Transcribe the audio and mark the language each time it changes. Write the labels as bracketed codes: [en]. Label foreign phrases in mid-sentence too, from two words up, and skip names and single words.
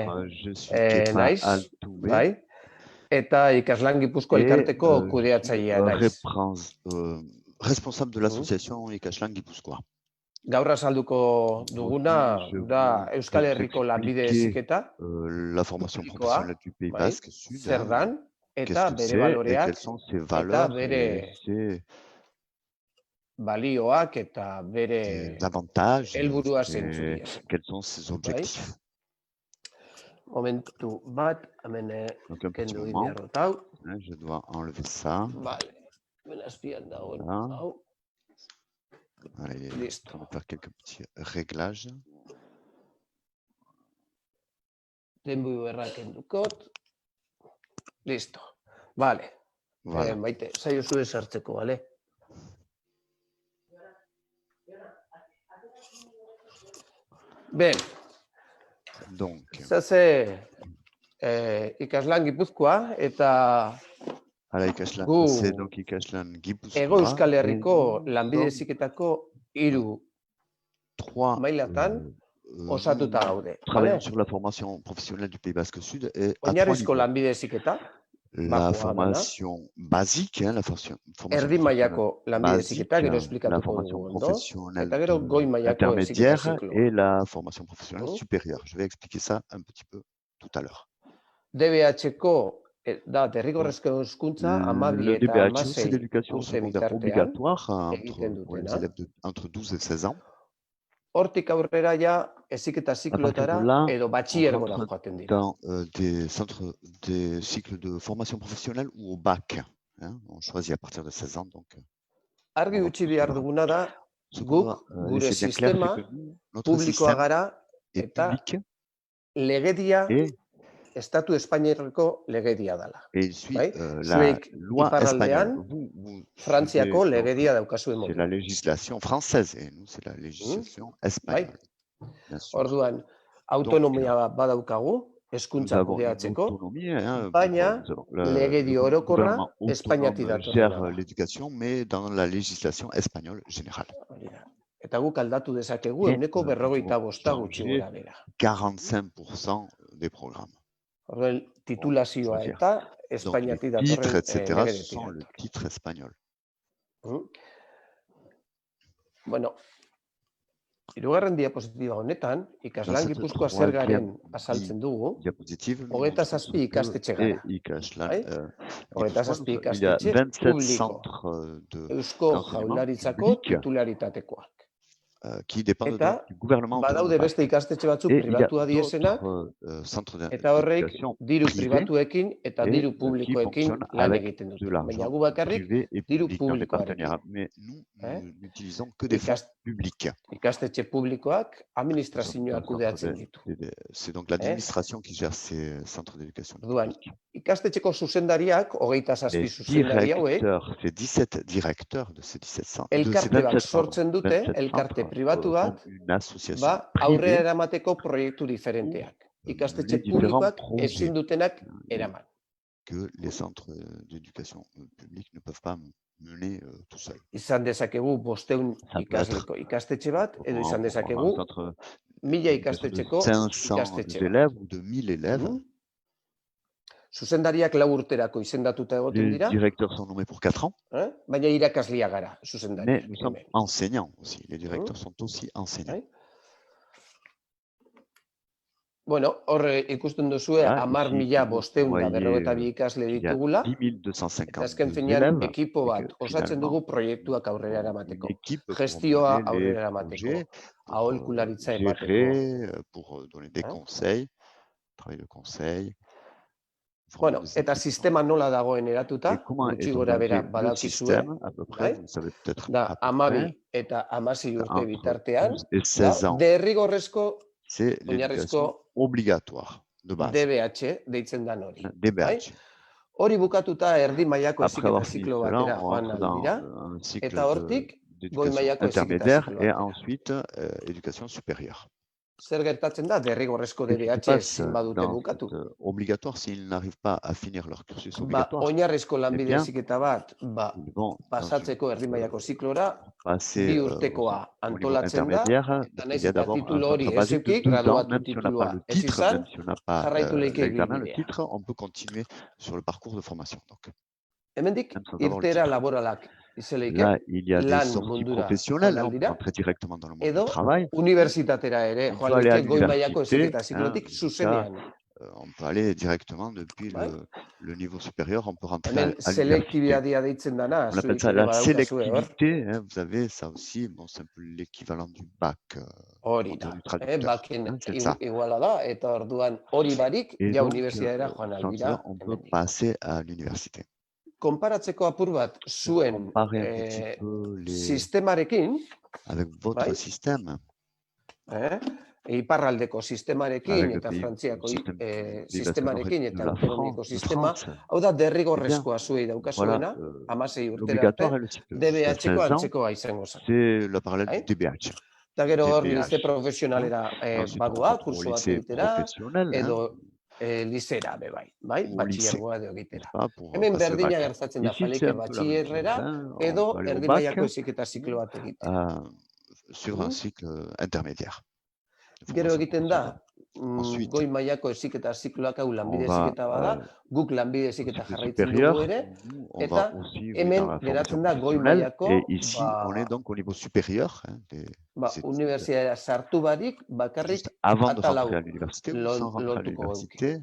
[fr] je suis Kepa [eu] naiz, Altube. bai? Eta Ikaslan Gipuzkoa elkarteko kudeatzailea naiz. [fr] Responsable de l'association Ikaslan Gipuzkoa. [eu] Gaur azalduko duguna da Euskal Herriko lanbide heziketa, [fr] la formation professionnelle du Pays Basque Sud. [eu] Zer dan, eta bere baloreak, eta bere balioak, eta bere helburua zentzuria. [fr] Quels sont ses objectifs? [eu] Momentu bat, hemen kendu inberrot hau. [fr] Je dois enlever ça. [eu] Vale, hemen azpian dagoen hau. [fr] Allez, on va faire quelques petits réglages. [eu] Denbui berra kendukot. [es] Listo. Vale. [eu] Maite, zaio zure sartzeko, vale? [fr] Ben. Donc. [eu] Zaze Ikaslan Gipuzkoa eta [fr] c'est donc Ikaslan Gipuzkoa. [eu] Hego Euskal Herriko lanbide heziketako 3 mailatan osatuta gaude. [fr] Travaillons sur la formation professionnelle du Pays Basque Sud et [eu] oinarrizko lanbide heziketa. [fr] La formation basique, la formation [eu] erdi mailako lanbide heziketa, gero esplikatuko dugu ondo. Eta gero goi mailako [fr] intermédiaire et la formation professionnelle supérieure. Je vais expliquer ça un petit peu tout à l'heure. [eu] DBH-ko da derrigorrezko hezkuntza 12 eta 16 [fr] c'est l'éducation secondaire obligatoire entre 12 et 16 ans. [eu] Hortik aurrera ja heziketa ziklotara edo batxillergora joaten dira. [fr] Dans des centres, des cycles de formation professionnelle ou au bac. On choisit à partir de 16 ans. Donc, [eu] argi utzi behar duguna da, guk gure sistema publikoa gara eta legedia Estatu Espainiarreko legedia dela. Zuek iparraldean Frantziako legedia daukazue modu. [fr] C'est la législation française et nous c'est la législation espagnole. [eu] Orduan, autonomia badaukagu hezkuntza kudeatzeko, baina legedi orokorra Espainiatik datorrena. [fr] Gère l'éducation mais dans la législation espagnole générale. [eu] Eta guk aldatu dezakegu 45 gutxi gora bera. [fr] 45% des programmes. [eu] Orduan, titulazioa eta Espainiatik datorren legedetik. [fr] Sont le titre espagnol. [eu] Bueno, hirugarren diapositiba honetan, Ikaslan Gipuzkoa zer garen azaltzen dugu, 27 ikastetxe gara. 27 ikastetxe publiko, Eusko Jaurlaritzako titularitateko. [fr] Qui dépendent du gouvernement. [eu] Badaude beste ikastetxe batzuk pribatua diesenak, eta horrek diru pribatuekin eta diru publikoekin lan egiten dute. Baina gu bakarrik diru publikoarekin. Ikastetxe publikoak administrazioak kudeatzen ditu. [fr] C'est donc l'administration qui gère ces centres d'éducation. [eu] Ikastetxeko zuzendariak, 27 zuzendari hauek, [fr] ces 17 directeurs de ces 17 centres. [eu] Elkarte bat sortzen dute, elkarte pribatu bat, aurrera eramateko proiektu diferenteak. Ikastetxe publikoak ezin dutenak eraman. [fr] Que les centres d'éducation publique ne peuvent pas mener tout seul. [eu] Izan dezakegu 500 ikasleko ikastetxe bat, edo izan dezakegu 1000 ikastetxeko ikastetxe bat. [fr] 500 élèves ou de 1000 élèves. [eu] Zuzendariak 4 urterako izendatuta egoten dira. [fr] Les directeurs sont nommés pour 4 ans. [eu] Baina irakaslia gara, zuzendariak. [fr] Mais nous sommes enseignants aussi. Les directeurs sont aussi enseignants. [eu] Bueno, hor ikusten duzue 10.552 ikasle ditugula, eta azken finean ekipo bat osatzen dugu proiektuak aurrera eramateko, gestioa aurrera eramateko, aholkularitza emateko. Bueno, eta sistema nola dagoen eratuta, gutxi gora bera badakizue, da 12 eta 16 urte bitartean, derrigorrezko [fr] c'est l'éducation obligatoire de base. [eu] DBH deitzen dan hori. Hori bukatuta erdi mailako heziketa ziklo batera joan dira, eta hortik goi mailako heziketa ziklo [fr] et ensuite éducation supérieure. [eu] Zer gertatzen da derrigorrezko DBH ezin badute bukatu? [fr] Obligatoire s'ils n'arrivent pas à finir leur cursus obligatoire. [eu] Oinarrizko lanbide heziketa bat pasatzeko erdi mailako ziklora, 2 urtekoa antolatzen da, eta naiz eta titulu hori ez eduki, graduatu titulua ez izan, jarraitu leike bidea. [fr] On peut continuer sur le parcours de formation. [eu] Hemendik irtera laboralak izeleike, lan mundura aldira, edo unibertsitatera ere, joan leike goi mailako heziketa ziklotik zuzenean. [fr] On peut aller directement depuis le niveau supérieur, on peut rentrer à l'université. On appelle ça la sélectivité, vous avez ça aussi, bon, c'est un peu l'équivalent du bac. On peut passer à l'université. [eu] Konparatzeko apur bat zuen sistemarekin, [fr] avec votre système, [eu] iparraldeko sistemarekin eta Frantziako sistemarekin eta autonomiko sistema, hau da derrigorrezkoa zuei daukazuena, 16 urtera arte, DBH-ko antzekoa izango zen. [fr] C'est le parallèle du DBH. [eu] Eta gero hor lize profesionalera badua, kurso bat egitera, edo lizera bebai, batxillergoa edo egitera. Hemen berdina gertatzen da, faleike batxillerrera, edo erdi mailako heziketa ziklo bat egitera. [fr] Sur un cycle intermédiaire. [eu] Gero egiten da, goi mailako heziketa zikloak hau lanbide heziketa bada, guk lanbide heziketa jarraitzen dugu ere, eta hemen geratzen da goi mailako unibertsitatea sartu barik bakarrik atalau lotuko gauke.